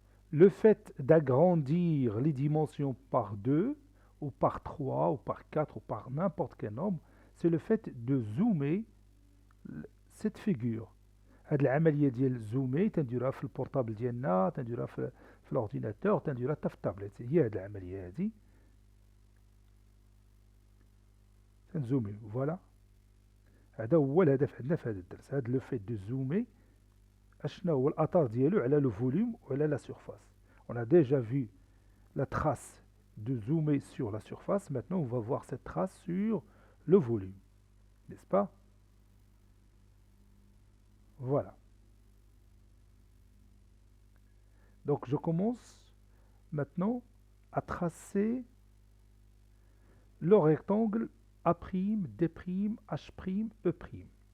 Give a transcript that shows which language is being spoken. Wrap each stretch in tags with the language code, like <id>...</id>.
<fr>Le fait d'agrandir les dimensions par 2, ou par 3, ou par 4, ou par n'importe quel nombre, c'est le fait de zoomer cette figure.</fr> <ar>هاد العمليه ديال زومي تنديروها في البورطابل ديالنا، تنديروها في الاورديناتور، تنديروها حتى في التابلت. هي هاد العمليه هادي تنزومي. فوالا، هذا هو الهدف عندنا في هذا الدرس، هذا</ar> <fr>لو فيت دو زومي</fr> <ar>اشنا هو الاثار ديالو على لو فوليوم وعلى لا سيرفاس.</ar> <fr>On a déjà vu la trace de zoomer sur la surface. Maintenant, on va voir cette trace sur le volume, n'est-ce pas? Voilà. Donc, je commence maintenant à tracer le rectangle A', D', H', E'.</fr>